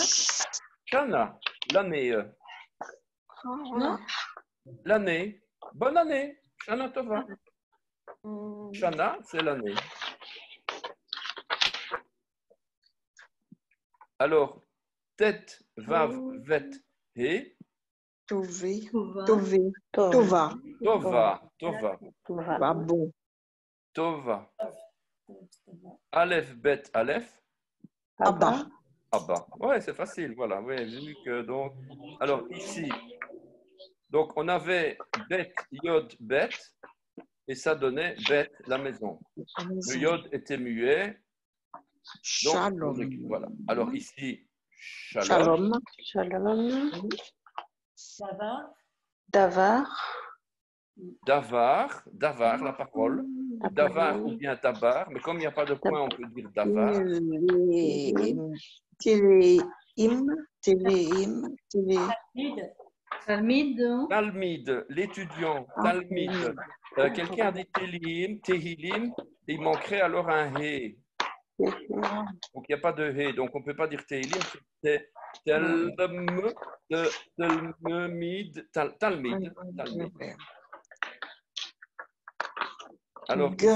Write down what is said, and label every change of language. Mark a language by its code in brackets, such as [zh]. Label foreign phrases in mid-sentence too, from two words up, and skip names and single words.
[fr] Shana, l'année. Ah, L'année. Bonne année. [he] שנה טובה. [fr] ouais. Shana, c'est l'année. Alors, [he] טית, וו, בית, הא. טובה. טובה. טובה. טובה. טובה. טובה. [fr] Bah bon. [he] טובה. אלף, בית, אלף. אבא. אבא. [fr] Ouais, c'est facile. Voilà. Ouais, vu que donc. Alors, ici, donc on avait [he] בית, יוד, בית. [fr] Et ça donnait Bet, la maison. Le Yod était muet. Donc, Shalom. voilà. Alors, ici, Shalom. Shalom. Shalom. Davar. Davar. Davar, la parole. La Davar parole. ou bien Tabar. Mais comme il n'y a pas de point, on peut dire Davar. Téléhim. Talmud. Talmid. Talmid, l'étudiant. Talmid. Quelqu'un a dit Télim, Tehilim. Il manquerait alors un He. Donc, il n'y a pas de He. Donc, on ne peut pas dire Tehilim. C'est Talmid. Talmid. Alors,